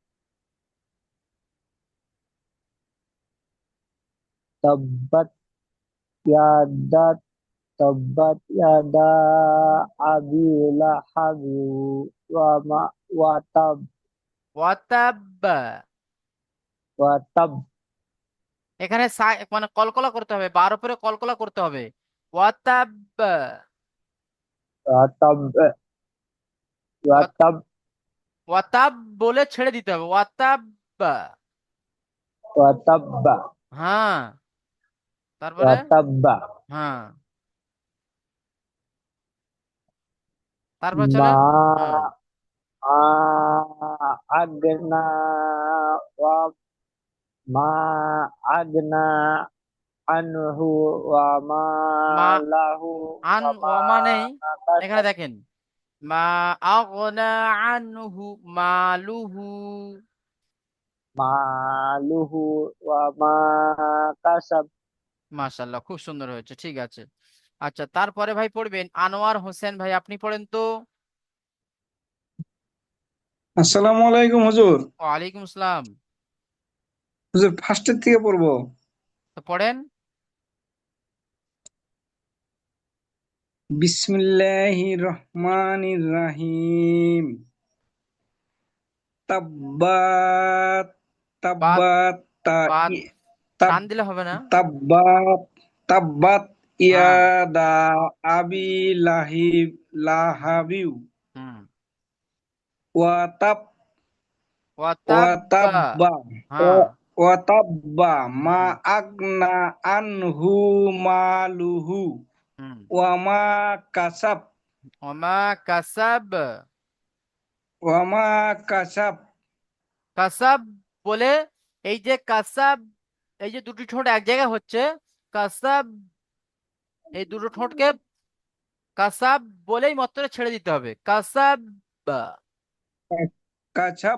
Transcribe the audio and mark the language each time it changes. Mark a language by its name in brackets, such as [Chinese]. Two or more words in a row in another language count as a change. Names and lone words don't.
[Arabic] تبت يدا، تبت يدا أبي لهب وما وتب ওয়াতাব, وتب [Bangla] এখানে মানে কলকলা করতে হবে, বার উপরে কলকলা করতে হবে। [Arabic] ওয়াতাব, وتب وتب [Bangla] ওয়াতাব বলে ছেড়ে দিতে হবে, ওয়াতাব। [Arabic] وتب [Bangla] হ্যাঁ, [Arabic] wa [Bangla] তারপরে [Arabic] tabba [Bangla] হ্যাঁ, তারপর [Arabic] ma [Bangla] চলেন। হ্যাঁ, [Arabic] أغنى وما أغنى عنه وما মা lahu আন وما [Bangla] ওয়ামা নেই, এখানে [Arabic] kasab [Bangla] দেখেন [Arabic] ما أغنى عنه ماله. ماله وما كسب. [Bangla] মাশাআল্লাহ, খুব সুন্দর হয়েছে, ঠিক আছে। আচ্ছা, তারপরে ভাই পড়বেন আনোয়ার হোসেন ভাই, আপনি পড়েন তো। [Arabic] السلام عليكم হুজুর। وعليكم السلام. [Bangla] হুজুর ফার্স্টের থেকে পড়বো। তো পড়েন। [Arabic] بسم الله الرحمن الرحيم. তাব্বাত বাত تبت ت বাত তাব [Bangla] টান দিলে হবে না। [Arabic] تبت تبت [Bangla] হ্যাঁ। [Arabic] يدا أبي لهب হুম। و تب و ওয়াতাব্বা। তাব্বা [Bangla] হ্যাঁ। [Arabic] وتب ما হুম। أغنى عنه ماله হুম। وما كسب وما كسب. وما كسب [Bangla] কাসাব বলে, এই যে কাসাব, এই যে দুটি ঠোঁট এক জায়গায় হচ্ছে, কাসাব, এই দুটো ঠোঁটকে কাসাব বলেই মাত্র ছেড়ে দিতে হবে। [Arabic] কাসাব, কাসাব